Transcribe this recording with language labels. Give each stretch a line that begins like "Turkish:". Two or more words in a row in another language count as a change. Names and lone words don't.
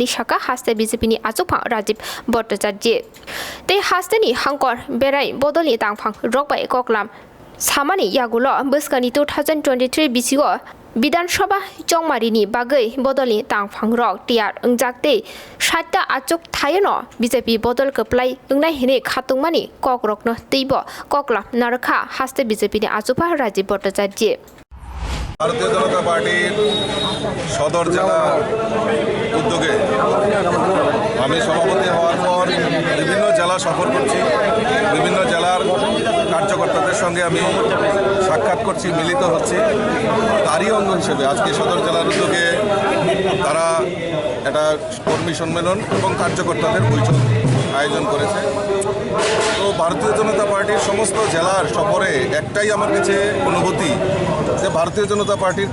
Kok Borok: साका हास्ते बीजेपी नि आचुकफां राजीव भट्टाचार्य ते हास्तेनि हांकर बेराय बदलनि तांफां रगबै कक्लाम सामानि यागुलो बोसकानि 2023 बिसिगो विधानसभा चौमारिनि बागै बदलनि तांफां रग टियार अंजाकते सातटा आचुक थायनो बीजेपी बदल कप्लाय अंनाय हिने खातुंमानि कक रकनो तैबो ककला नारखा हास्ते बीजेपी नि आचुपा राजीव भट्टाचार्य
Bangla: ভারতীয় জনতা পার্টি সদর জেলা উদ্যোগে আমি সভাপতি হওয়ার পর বিভিন্ন জেলা সফর করছি বিভিন্ন জেলার কার্যকর্তাদের সঙ্গে আমি সাক্ষাৎ করছি মিলিত হচ্ছি তারই অঙ্গ হিসেবে আজকে সদর জেলার উদ্যোগে তারা একটা কর্মী সম্মেলন এবং কার্যকর্তাদের বৈঠক আয়োজন করেছে তো ভারতীয় জনতা পার্টির সমস্ত জেলার সফরে একটাই আমার কাছে অনুভূতি যে ভারতীয় জনতা পার্টির